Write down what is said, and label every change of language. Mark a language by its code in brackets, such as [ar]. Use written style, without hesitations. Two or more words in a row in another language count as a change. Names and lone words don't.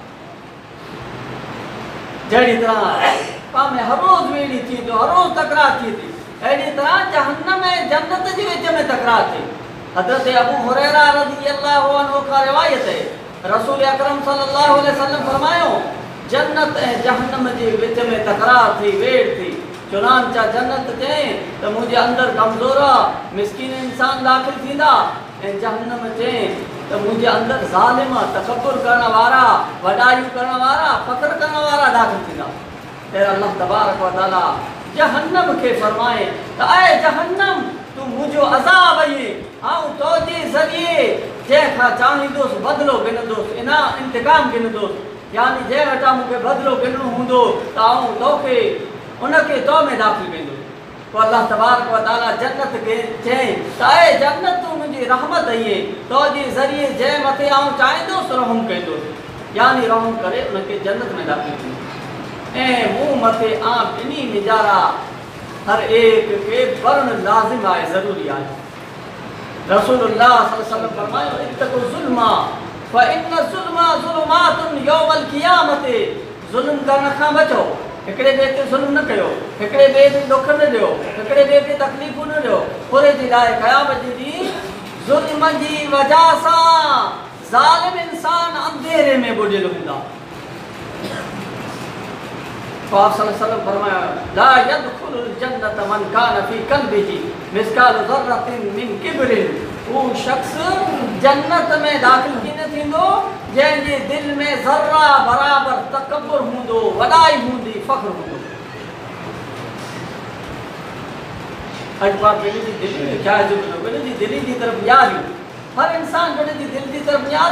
[sd] जहिड़ी तरह पाण में हर रोज़ वेड़ी थी थो हर रोज़ तकरार थी थी अहिड़ी तरह जहन्नम ऐं जन्नत जे विच में तकरार थी हज़रत अबू हुरैरा [ar] رضي الله عنه [sd] खां रिवायत है रसूल अकरम [ar] صلى الله عليه وسلم [sd] फरमायो जन्नत ऐं जहन्नम जे विच में तकरार थी वेड़ थी चुनांचा जन्नत चई त मुंहिंजे अंदरि कमज़ोर आहे मिस्किन इंसान दाख़िल थींदा ऐं जहन्नम चई त मुंहिंजे अंदरि ज़ालिम तकब्बुर करण वारा वॾायूं करण वारा फ़ख्र करण वारा दाख़िल थींदा त अल्लाह तबारक व तआला जहन्नम खे फरमाए त ऐं जहन्नम तूं मुंहिंजो अज़ाब आई ऐं तोजे ज़रिए जंहिंखां चाहींदुसि बदिलो गिनंदुसि इंतिकाम गिनंदुसि यानी जंहिं वटां मूंखे बदिलो गिनणो हूंदो त आऊं तोखे उनखे तो में दाख़िल कंदो तो अल्लाह तबारक व तआला जन्नत के चई त ऐ जन्नत तू मुंहिंजी रहमत आई तो जे ज़रिए जंहिं मथे आऊं चाहींदुसि रहम कंदुसि यानी रहम करे उनखे जन्नत में दाख़िल कंदो ऐं मूं मथे आम ॿिन्ही निजारा हर एक के पढ़णु लाज़िम आहे ज़रूरी आहे रसूलुल्लाह [ar] صلى الله عليه وسلم [sd] फरमायो [ar] اتقوا الظلم فإن الظلم ظلمات يوم القيامة [sd] ज़ुल्म करण खां बचो हिकिड़े ॿिए ते ज़ुल्म न कयो हिकिड़े ॿिए ते दुख न ॾियो हिकिड़े ॿिए ते तकलीफ़ूं न ॾियो पूरे जे लाइ क़यामत जे ॾींहुं ज़ुल्म जी वजह सां ज़ालिम इंसान अंधेरे में बुॾियल हूंदा पाक [ar] صلى الله عليه وسلم [sd] फरमाया [ar] لا يدخل الجنة من كان في قلبه مثقال ذرة من كبر [sd] वो शख्स जन्नत में दाख़िल कीअं थींदो जंहिंजे दिलि में ज़र्रा बराबर तकब्बुर हूंदो वॾाई हूंदी फ़ख्र हूंदो अॼु पाण पंहिंजी दिलि में जाइज़ो पंहिंजी दिलि जी तरफ़ यारियूं हर इंसान पंहिंजी दिलि जी तरफ़ यारे